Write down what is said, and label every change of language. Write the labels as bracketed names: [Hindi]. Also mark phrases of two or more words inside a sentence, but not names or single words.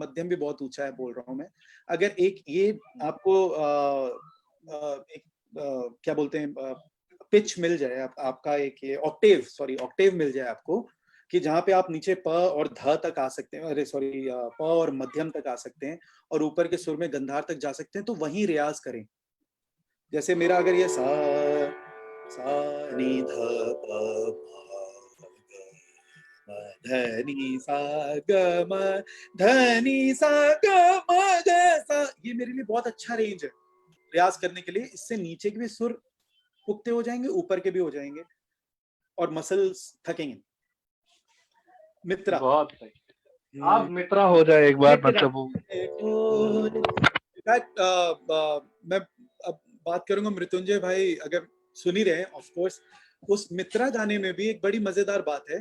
[Hindi] मध्यम भी बहुत ऊंचा है बोल रहा हूँ मैं। अगर एक ये आपको एक क्या बोलते हैं पिच मिल जाए, आपका एक ये ऑक्टेव मिल जाए आपको, कि जहाँ पे आप नीचे प और ध तक आ सकते हैं, अरे सॉरी प और मध्यम तक आ सकते हैं और ऊपर के सुर में गंधार तक जा सकते हैं, तो वहीं रियाज करें। जैसे मेरा अगर ये सा नी ध प ध नी सा ग म ध नी सा ग म ग सा, ये मेरे लिए बहुत अच्छा रेंज है रियाज करने के लिए। इससे नीचे के भी सुर पुख्ते हो जाएंगे, ऊपर के भी हो जाएंगे और मसल्स थकेंगे। मित्रा। बहुत सही। आप मित्रा हो जाए एक बार, मित्रा। मतलब वो इनफैक्ट मैं अब बात करूंगा मृत्युंजय भाई अगर सुन ही रहे हैं, [English] of course [Hindi] उस मित्रा गाने में भी एक बड़ी मजेदार बात है।